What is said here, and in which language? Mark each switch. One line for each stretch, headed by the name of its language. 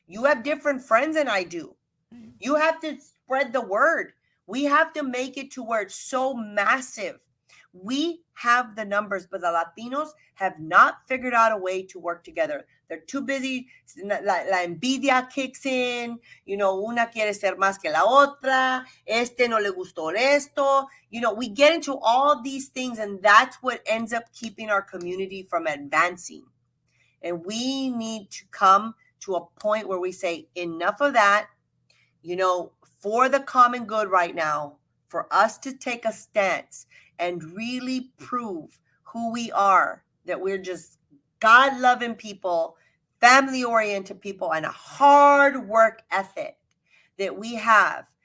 English: You have different friends than I do. You have to spread the word. We have to make it to where it's so massive. We have the numbers, but the Latinos have not figured out a way to work together. They're too busy.
Spanish: La envidia
English: kicks in.
Spanish: Una quiere ser más que la otra. No le gustó esto.
English: We get into all these things, and that's what ends up keeping our community from advancing. And we need to come to a point where we say, enough of that, for the common good right now, for us to take a stance and really prove who we are, that we're just God-loving people, family-oriented people, and a hard work ethic that we have.